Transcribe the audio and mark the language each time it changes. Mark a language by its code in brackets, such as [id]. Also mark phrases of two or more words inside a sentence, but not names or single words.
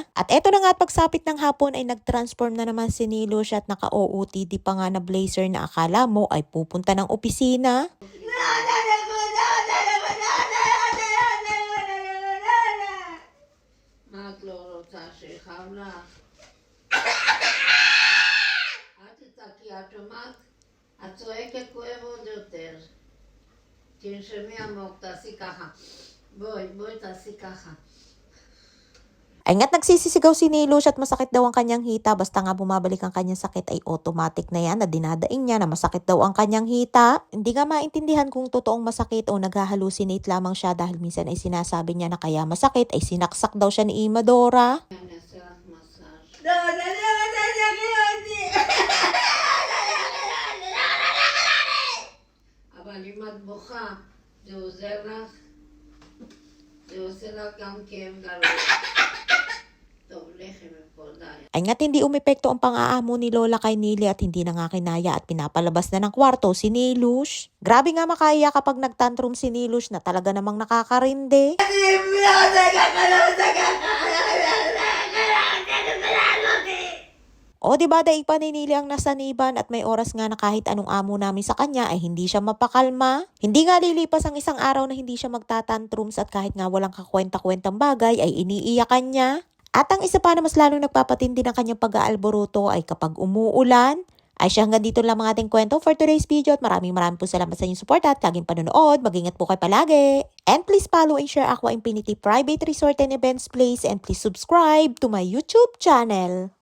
[tl] At eto na nga at pagsapit ng hapon ay nag-transform na naman si Nilush at naka-OOTD pa nga na blazer na akala mo ay pupunta ng opisina. Magloro sa siya na. [he] את צועקת כואב עוד יותר. תנשמי עמוק, תעשי ככה. בואי תעשי ככה. [tl] Ay nga't nagsisisigaw si Nilush at masakit daw ang kanyang hita. Basta nga bumabalik ang kanyang sakit ay automatic na yan na dinadaing niya na masakit daw ang kanyang hita. Hindi nga maintindihan kung totoong masakit o naghahalusinate lamang siya dahil minsan ay sinasabi niya na kaya masakit ay sinaksak daw siya ni Imadora. [he] אני אעשה לך מסאז'. אבל אם את בוכה, זה עוזר לך? זה עושה לך גם כאב גרוע. טוב, לכי מפה, די. [tl] Ay nga't hindi umepekto ang pang-aamo ni Lola kay Nili at hindi na nga kinaya at pinapalabas na ng kwarto si Nilush. Grabe nga makaiyak kapag nagtantrum si Nilush na talaga namang nakakarindi. O diba daig pa ni Nili ang nasaniban at may oras nga na kahit anong amo namin sa kanya ay hindi siya mapakalma. Hindi nga lilipas ang isang araw na hindi siya magtatantrums at kahit nga walang kakwenta-kwentang bagay ay iniiyakan niya. At ang isa pa na mas lalong nagpapatindi ng kanyang pag-aalboroto ay kapag umuulan. Ay siya hanggang dito lang ang ating kwento [en] for today's video [tl] at maraming po salamat sa inyong support at laging panonood. Mag-ingat po kayo palagi. [en] And please follow and share Aqua Infinity Private Resort and Events Place and please subscribe to my YouTube channel.